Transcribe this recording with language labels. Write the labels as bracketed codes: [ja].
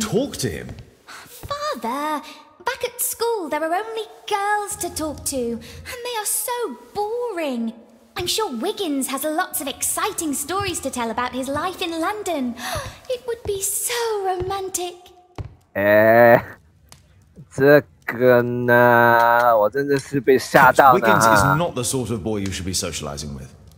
[en] Talk to him? Father, back at school there are only girls to talk to, and they are so boring. I'm sure Wiggins has lots of exciting stories to tell about his life in London. It would be so romantic. [zh] 这个呢，我真的是被吓到了。 [en] Wiggins is not the sort of boy you should be socializing with.